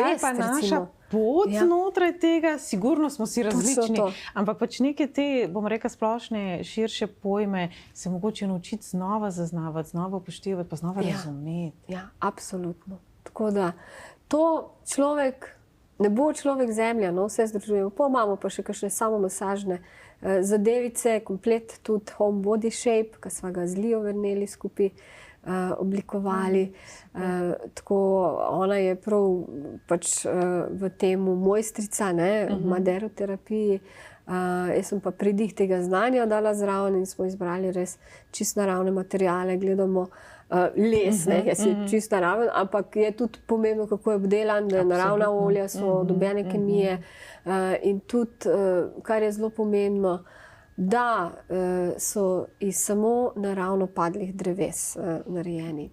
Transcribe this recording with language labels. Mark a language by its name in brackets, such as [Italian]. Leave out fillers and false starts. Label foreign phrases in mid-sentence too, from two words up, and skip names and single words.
[Slovenian] Kaj pa naša pot znotraj tega? Sigurno smo si različni, ampak pač neke te, bom rekla, splošne, širše pojme se mogoče naučiti znova zaznavati, znova upoštevati, pa znova razumeti. Ja, absolutno. Tako da to človek, ne bo človek zemlja, vse združujemo. Imamo pa še kakšne samomasažne zadevice, komplet tudi [English] home body shape, [Slovenian] ki sva ga z Lijo Verneli skupaj oblikovali. Tako ona je prav pač v temu mojstrica, v maderoterapiji. Jaz sem pa pridih tega znanja dala zraven in smo izbrali res čist naravne materiale, gledamo les, jaz je čist naraven, ampak je tudi pomembno, kako je obdelan, da naravna olja so dobene kemije in tudi, kar je zelo pomembno, da so iz samo naravno padlih dreves narejeni.